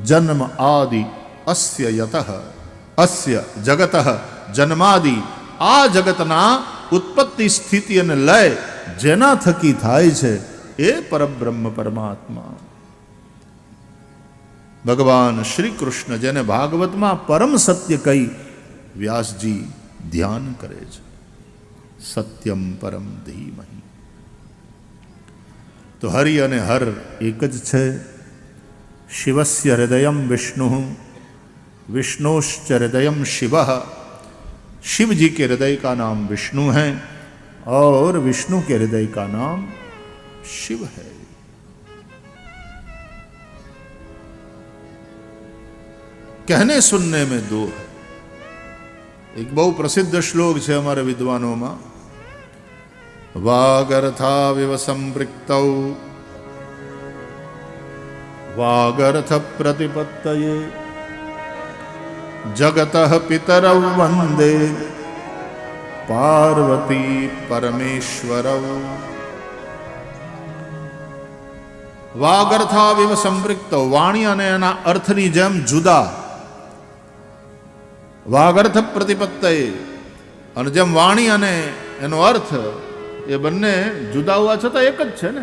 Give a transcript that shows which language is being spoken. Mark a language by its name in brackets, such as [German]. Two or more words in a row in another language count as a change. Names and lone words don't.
[Sanskrit] जन्म आदि अस्य यतः अस्य जगतः जन्मादि, [Gujarati] આ જગતના ઉત્પત્તિ સ્થિતિ અને લય જેના થકી થાય છે એ પરબ્રહ્મ પરમાત્મા ભગવાન શ્રી કૃષ્ણ, જેને ભાગવતમાં પરમ સત્ય કહી વ્યાસજી ધ્યાન કરે છે. [Sanskrit] सत्यम परम धीमहि. [Gujarati] તો હરિ અને હર એક જ છે. [Sanskrit] शिवस्य हृदयम विष्णु, विष्णुश्च हृदयम शिव. [Hindi] शिव जी के हृदय का नाम विष्णु है और विष्णु के हृदय का नाम शिव है. कहने सुनने में दो है. एक बहु प्रसिद्ध श्लोक है हमारे विद्वानों में, [Sanskrit] वागर्थाविव संपृक्तौ वागर्थ प्रतिपत्तये जगतः पितरौ वंदे पार्वती परमेश्वरौ. वागर्थाविव संपृक्त, [Gujarati] વાણી અને એના અર્થની જેમ જુદા. [Sanskrit] वागर्थ प्रतिपत्तये, [Gujarati] અને જેમ વાણી અને એનો અર્થ એ બંને જુદા હોવા છતાં એક જ છે ને.